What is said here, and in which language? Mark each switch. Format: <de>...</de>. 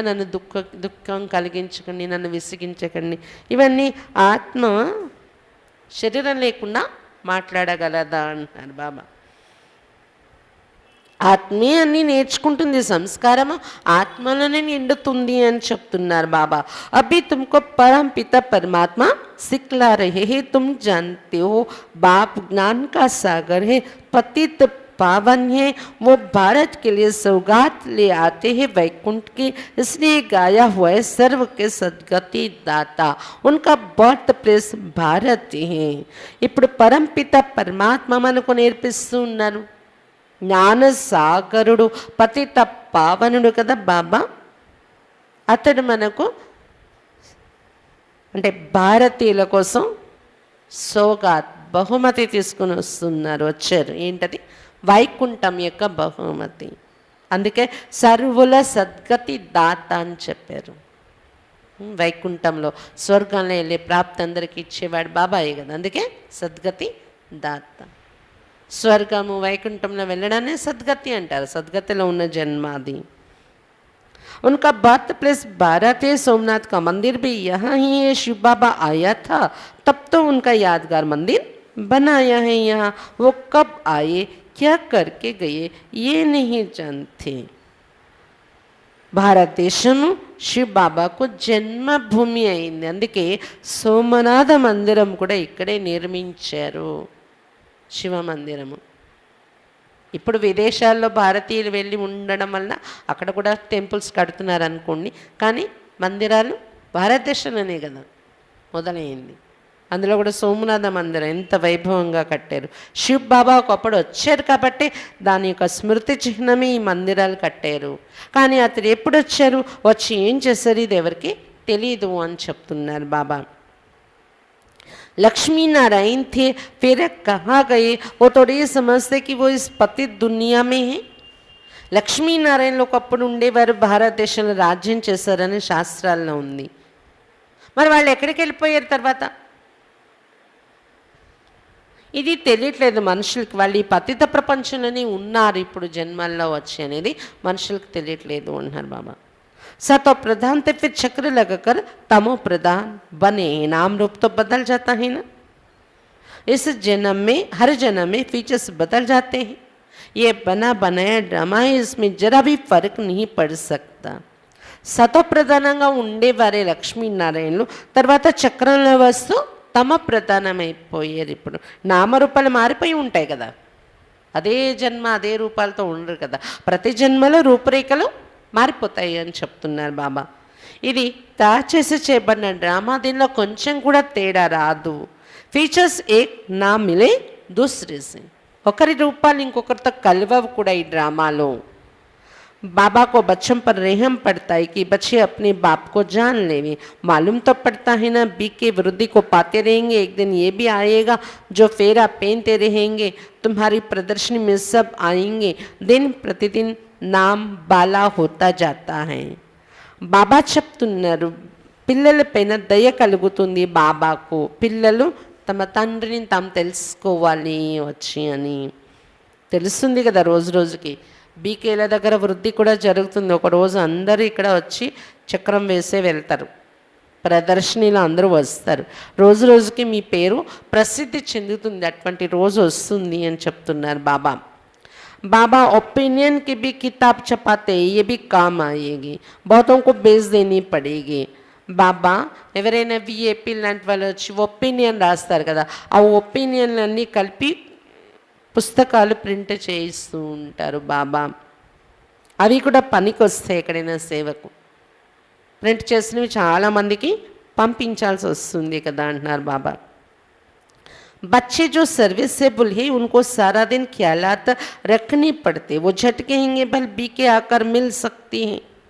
<te>నన్ను దుఃఖం కలిగించకండి, నన్ను విసిగించకండి. ఇవన్నీ ఆత్మ శరీరం లేకుండా మాట్లాడగలదా అంటున్నారు బాబా. ఆత్మే అన్నీ నేర్చుకుంటుంది, సంస్కారము ఆత్మలోనే నిండుతుంది అని చెప్తున్నారు బాబా.</te> <hi>అభి తుమ్కో పరం పిత పరమాత్మ सिखला रहे हैं, तुम जानते हो बाप ज्ञान का सागर है, पतित पावन है, वो भारत के लिए सौगात ले आते हैं वैकुंठ की, इसलिए गाया हुआ है सर्व के सद्गति दाता. उनका बर्थ प्लेस भारत है.</hi> <te>ఇప్పుడు పరంపిత పరమాత్మ మనకు నేర్పిస్తూ ఉన్నారు. జ్ఞాన సాగరుడు, పతిత పావనుడు కదా బాబా. అతడు మనకు అంటే భారతీయుల కోసం సౌగాత్ బహుమతి తీసుకుని వచ్చారు. ఏంటది? వైకుంఠం యొక్క బహుమతి. అందుకే సర్వుల సద్గతి దాత అని చెప్పారు. వైకుంఠంలో స్వర్గంలో వెళ్ళే ప్రాప్తి అందరికీ ఇచ్చేవాడు బాబాయే కదా. అందుకే సద్గతి దాత. స్వర్గము వైకుంఠంలో వెళ్ళడాన్ని సద్గతి అంటారు. సద్గతిలో ఉన్న జన్మాది.</te> <hi>उनका बर्थ प्लेस भारत है. सोमनाथ का मंदिर भी यहाँ ही है. शिव बाबा आया था तब तो उनका यादगार मंदिर बनाया है यहाँ. वो कब आए, क्या करके गए, ये नहीं जानते.</hi> <te>భారతదేశము శివ్ బాబాకు జన్మభూమి అయింది. అందుకే సోమనాథ మందిరం కూడా ఇక్కడే నిర్మించారు, శివ మందిరము. ఇప్పుడు విదేశాల్లో భారతీయులు వెళ్ళి ఉండడం వల్ల అక్కడ కూడా టెంపుల్స్ కడుతున్నారు అనుకోండి, కానీ మందిరాలు భారతదేశంలోనే కదా మొదలైంది. అందులో కూడా సోమనాథ మందిరం ఎంత వైభవంగా కట్టారు. శివ్ బాబా ఒకప్పుడు వచ్చారు కాబట్టి దాని యొక్క స్మృతి చిహ్నమే ఈ మందిరాలు కట్టారు. కానీ అతడు ఎప్పుడు వచ్చారు, వచ్చి ఏం చేశారు, ఇది ఎవరికి తెలీదు అని చెప్తున్నారు బాబా.</te> <hi>लक्ष्मी नारायण थे, फिर कहाँ गए, वो थोड़े ये समझते कि वो इस पतित दुनिया में है.</hi> <te>లక్ష్మీనారాయణలు ఒకప్పుడు ఉండేవారు, భారతదేశంలో రాజ్యం చేశారని శాస్త్రాల్లో ఉంది. మరి వాళ్ళు ఎక్కడికి వెళ్ళిపోయారు తర్వాత? ఇది తెలియట్లేదు మనుషులకి. వాళ్ళు ఈ పతిత ప్రపంచంలోనే ఉన్నారు ఇప్పుడు జన్మల్లో వచ్చి అనేది మనుషులకు తెలియట్లేదు అంటున్నారు బాబా.</te> <hi>सतो प्रधान थे, फिर चक्र लगाकर तमो प्रधान बने. नाम रूप तो बदल जाता है ना. इस जन्म में हर जन्म में फीचर्स बदल जाते हैं. ये बना बनाया ड्रामा है, इसमें जरा भी फर्क नहीं पड़ सकता.</hi> <te>सतो ప్రధానంగా ఉండేవారే లక్ష్మీనారాయణలు, తర్వాత చక్రంలో వస్తూ తమ ప్రధానమైపోయారు. ఇప్పుడు నామరూపాలు మారిపోయి ఉంటాయి కదా, అదే జన్మ అదే రూపాలతో ఉండరు కదా. ప్రతి జన్మలో రూపురేఖలు మారిపోతాయి అని చెప్తున్నారు బాబా. ఇది తయారు చేయబడిన డ్రామా, దీనిలో కొంచెం కూడా తేడా రాదు.</te> <hi>ఫీచర్స్ ఏక్ నా మిలే దూసరే సే,</hi> <te>ఒకరి రూపాలు ఇంకొకరితో కలవవు కూడా ఈ డ్రామాలో.</te> <hi>बाबा को बच्चों पर रहम पड़ता है कि बच्चे अपने बाप को जान लेवे. मालूम तो पड़ता है ना, बी के वृद्धि को पाते रहेंगे, एक दिन ये भी आएगा जो फेरा पहनते रहेंगे. तुम्हारी प्रदर्शनी में सब आएंगे. दिन प्रतिदिन नाम बाला होता जाता है.</hi> <te>బాబా చెప్తున్నారు పిల్లలపైన దయ కలుగుతుంది బాబాకు. పిల్లలు తమ తండ్రిని తాము తెలుసుకోవాలి వచ్చి అని తెలుస్తుంది కదా రోజు రోజుకి. బీకేల దగ్గర వృద్ధి కూడా జరుగుతుంది. ఒకరోజు అందరూ ఇక్కడ వచ్చి చక్రం వేసే వెళ్తారు. ప్రదర్శనలో అందరూ వస్తారు. రోజు రోజుకి మీ పేరు ప్రసిద్ధి చెందుతుంది. అటువంటి రోజు వస్తుంది అని చెప్తున్నారు బాబా.</te> <hi>बाबा ओपिनियन की भी किताब छपाते हैं, ये भी काम आएगी, बहुतों को बेच देनी पड़ेगी.</hi> <te>బాబా ఎవరైనా విఏపీ లాంటి వాళ్ళు వచ్చి ఒపీనియన్ రాస్తారు కదా, ఆ ఒపీనియన్లన్నీ కలిపి పుస్తకాలు ప్రింట్ చేయిస్తూ ఉంటారు బాబా. అవి కూడా పనికి వస్తాయి ఎక్కడైనా సేవకు. ప్రింట్ చేసినవి చాలామందికి పంపించాల్సి వస్తుంది కదా అంటున్నారు బాబా.</te> <hi>बच्चे जो सर्विसेबल है उनको सारा दिन ख्यालात रखनी पड़ते, वो झटकेंगे बल बी के आकर मिल सकती हैं.</hi>